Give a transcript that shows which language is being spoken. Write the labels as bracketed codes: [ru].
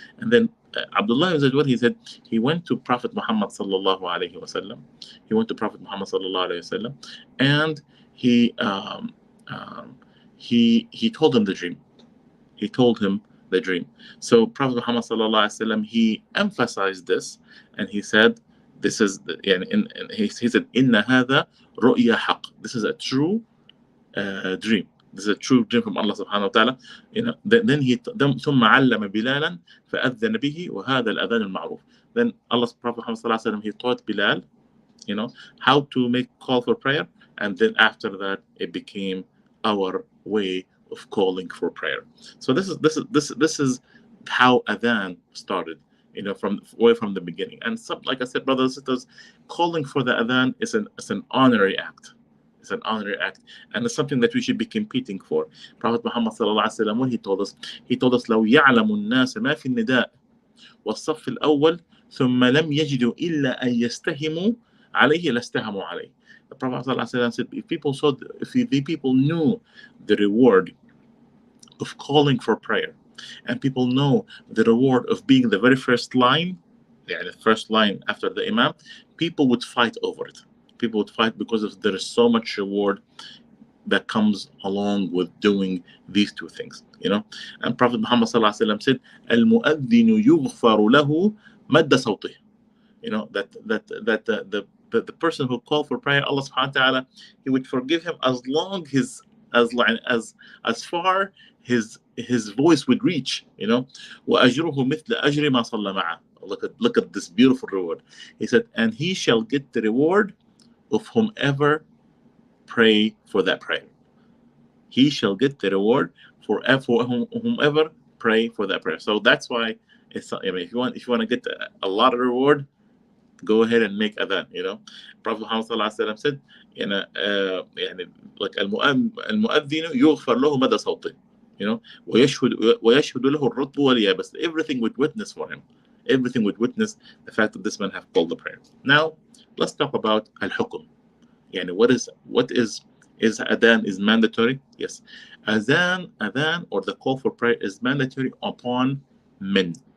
[en] And then Abdullah ibn Zayd, what he said, he went to Prophet Muhammad sallallahu alaihi wasallam. And he told him the dream. So Prophet Muhammad sallallahu alaihi wasallam, he emphasized this, and he said This is يعني he said [ar] إن هذا رؤيا حق. [en] This is a true dream. This is a true dream from Allah subhanahu wa ta'ala. Then he [ar] ثم علم بلالا فأذن به وهذا الأذان المعروف. [en] Then Allah's Prophet Muhammad sallallahu alaihi wasallam, he taught Bilal, how to make call for prayer, and then after that it became our way of calling for prayer. So this is how adhan started, from the beginning. And like I said, brothers and sisters, calling for the adhan is an honorary act. It's an honorary act, and it's something that we should be competing for. Prophet Muhammad sallallahu alaihi wasallam, when he told us [ar] لو يعلم الناس ما في النداء والصف الأول ثم لم يجدوا إلا أن يستهموا عليه لاستهموا عليه. [en] The Prophet ﷺ said, if the people knew the reward of calling for prayer, and people know the reward of being the very first line, the first line after the Imam, people would fight over it. People would fight because there is so much reward that comes along with doing these two things. And Prophet Muhammad ﷺ said, [ar] "Al-mu'adhdhinu yughfaru lahu madda sawtih." [en] That the person who called for prayer, Allah subhanahu wa ta'ala, he would forgive him as far his voice would reach. [ar] وَأَجْرُهُ مِثْلَ أَجْرِ مَا صَلَّى مَعَهُ. [en] Look at this beautiful reward. He said, and he shall get the reward of whomever pray for that prayer. He shall get the reward for whomever pray for that prayer. So that's why if you want to get a lot of reward, go ahead and make adhan. Prophet Muhammad sallallahu alaihi wasallam said, like [ar] المؤذن يغفر له مدى صوته, ويشهد له الرطب واليابس. [en] Everything would witness for him. Everything would witness the fact that this man have called the prayer. Now let's talk about al-hukum. What is adhan is mandatory? Yes, adhan or the call for prayer is mandatory upon men.